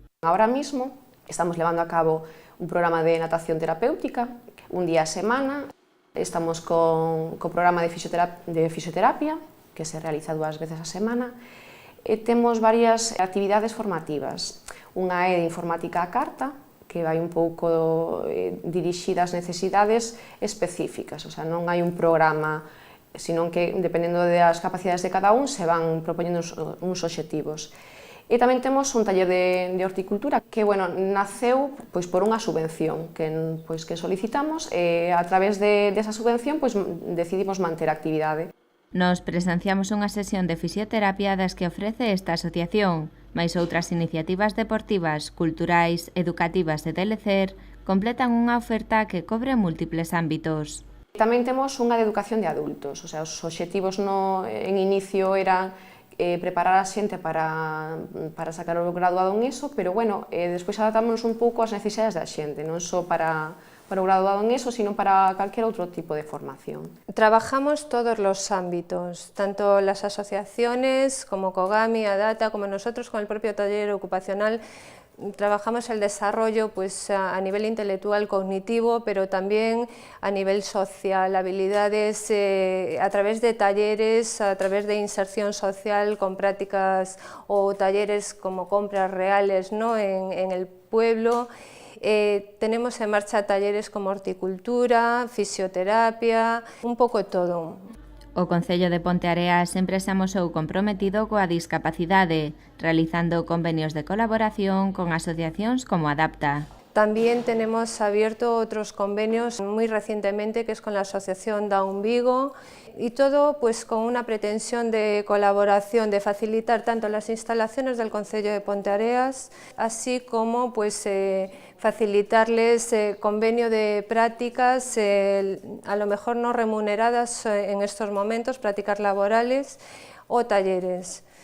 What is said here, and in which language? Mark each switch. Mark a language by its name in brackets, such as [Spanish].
[Spanish] Ahora mismo estamos [Galician] levando a cabo un programa de natación terapéutica, un día a semana. Estamos co programa de fisioterapia, que se realiza 2 veces a semana. E temos varias actividades formativas. Unha é de informática á carta, que vai un pouco dirixida ás necesidades específicas, o sea, non hai un programa, senón que, dependendo das capacidades de cada un, se van propoñendo uns obxectivos. E tamén temos un taller de horticultura que, bueno, naceu pois, por unha subvención que solicitamos e a través desa subvención pois, decidimos manter a actividade. Nos presenciamos unha sesión de fisioterapia das que ofrece esta asociación, mais outras iniciativas deportivas, culturais, educativas e de lecer completan unha oferta que cobre múltiples ámbitos. Tamén temos unha de educación de adultos, o sea, os obxectivos en inicio eran preparar a xente para sacar o graduado en ESO, pero bueno, despois adaptámonos un pouco ás necesidades da xente, non só para o graduado en ESO, sino para calquer outro tipo de formación. [Spanish] Trabajamos todos los ámbitos, tanto las asociaciones como Kogami, Adapta, como nosotros con el propio taller ocupacional. Trabajamos el desarrollo pues, a nivel intelectual, cognitivo, pero también a nivel social, habilidades a través de talleres, a través de inserción social con prácticas o talleres como compras reales, ¿no? en el pueblo. Tenemos en marcha talleres como horticultura, fisioterapia, [Galician] un pouco todo. O Concello de Ponteareas sempre se amosou comprometido coa discapacidade, realizando convenios de colaboración con asociacións como Adapta. [Spanish] También tenemos abierto otros convenios muy recientemente, que es con la Asociación Down Vigo, y todo pues con una pretensión de colaboración, de facilitar tanto las instalaciones del Concello de Ponteareas, así como pues facilitarles convenio de prácticas, a lo mejor no remuneradas en estos momentos, prácticas laborales o talleres.